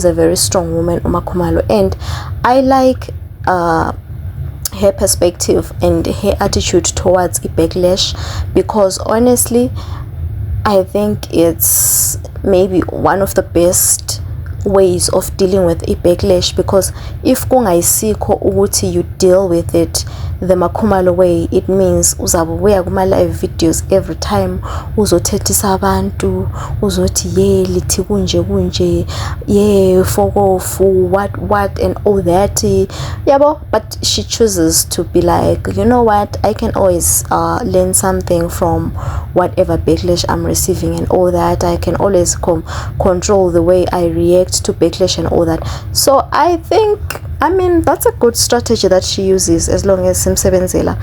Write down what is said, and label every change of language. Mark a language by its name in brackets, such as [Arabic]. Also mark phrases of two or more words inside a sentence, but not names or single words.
[English] a very strong woman, Uma Khumalo, and I like her perspective and her attitude towards a backlash, because honestly I think it's maybe one of the best ways of dealing with a backlash, because if [Zulu] kungayikho ukuthi [English] you deal with it the Uma Khumalo way, it means [Zulu] uzabuya kuma [English] live videos every time [Zulu] uzothethisa abantu, uzothi ye lithi kunje ye fokofu [English] what and all that, yabo. But she chooses to be like, you know what, I can always learn something from whatever backlash I'm receiving and all that. I can always control the way I react to backlash and all that. So I think, that's a good strategy that she uses, as long as simsebenzela.